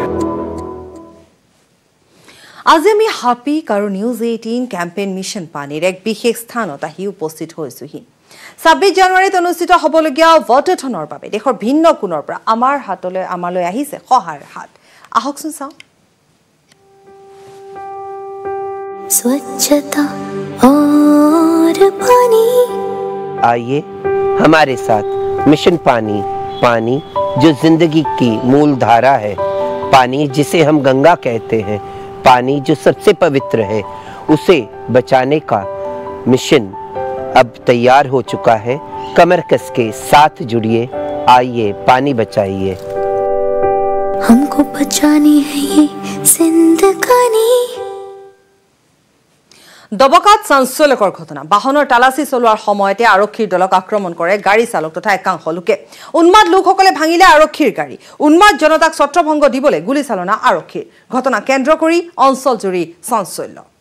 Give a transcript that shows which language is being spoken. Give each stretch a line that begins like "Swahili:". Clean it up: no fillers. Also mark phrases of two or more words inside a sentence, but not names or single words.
Assamese: আজি আমি হাপিক আৰু নিউজ 18 কেম্পেইন মিছন পানীৰ এক বিশেষ স্থানত আহি উপস্থিত হৈছোহি। 26 জানুৱাৰীত অনুষ্ঠিত হ'বলগীয়া ভোটথনৰ বাবে দেশৰ ভিন্ন কোণৰ পৰা আমালৈ আহিছে সহায়ৰ হাত। আহকচোন চাওঁ।
Hindi: स्वच्छता और पानी, आइए हमारे साथ मिशन पानी। पानी जो जिंदगी की मूल धारा है, पानी जिसे हम गंगा कहते हैं, पानी जो सबसे पवित्र है, उसे बचाने का मिशन अब तैयार हो चुका है। कमर कस के साथ जुड़िए, आइए पानी बचाइए। हमको बचानी है ये जिंदगानी।
Assamese: দবকাত চাঞ্চল্যকৰ ঘটনা। বাহনৰ তালাচী চলোৱাৰ সময়তে আৰক্ষীৰ দলক আক্ৰমণ কৰে গাড়ী চালক তথা একাংশ লোকে। উন্মাদ লোকসকলে ভাঙিলে আৰক্ষীৰ গাড়ী। উন্মাদ জনতাক ছত্ৰভংগ দিবলৈ গুলীচালনা আৰক্ষীৰ। ঘটনা কেন্দ্ৰ কৰি অঞ্চলজুৰি চাঞ্চল্য।